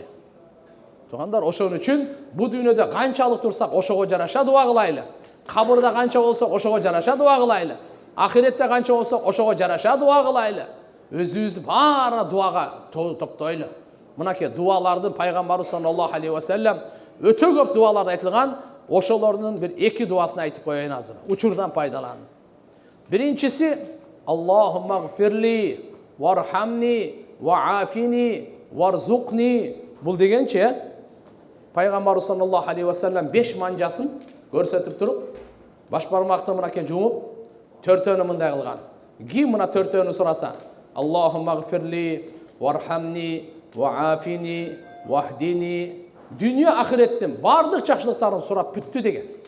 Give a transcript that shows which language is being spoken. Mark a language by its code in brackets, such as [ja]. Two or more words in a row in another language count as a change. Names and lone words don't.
[ky] Туугандар, ошон үчүн бу дүйнөдө канчалык турсак, ошого жараша дуа кылайлы. Кабырда канча болсок, ошого жараша дуа кылайлы. Ахиретте канча болсок, ошого жараша дуа кылайлы. Өзүбүздү баары дуага топтойлу. Мынакей дуалардын пайгамбарыбыз [ar] صلى الله عليه وسلم [ky] өтө көп дуаларды айтылган, ошолордун бир эки дуасын айтып коеюн азыр. Учурдан пайдаланып. [ar] Биринчиси اللهم اغفر لي وارحمني وعافني وارزقني. [ky] Бул дегенче пайгамбарыбыз [ar] صلى الله عليه وسلم [ky] 5 манжасын көрсөтүп туруп, баш бармакты мынакей жумуп, төртөөнү мындай кылган. Ким мына төртөөнү сураса, [ar] اللهم اغفر لي وارحمني وعافني واهدني, [ky] дүйнө ахиреттин бардык жакшылыктарын сурап бүттү деген.